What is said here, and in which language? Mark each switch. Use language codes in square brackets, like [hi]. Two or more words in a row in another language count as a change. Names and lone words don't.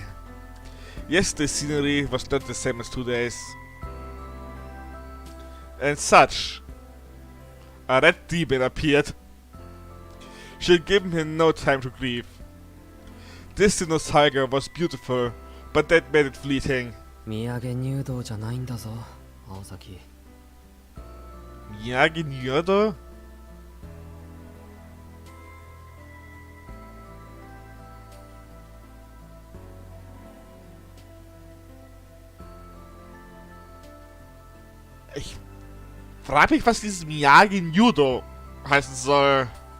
[en] Yesterday's scenery was not the same as today's. And such, a red demon appeared. She had given him no time to grieve. This nostalgia was beautiful, but that made it fleeting. [ja] 土産入道じゃないんだぞ、青崎。 Miyagi Nyodo? [de] Ich frage mich, was dieses Miyagi Nudo heißen soll.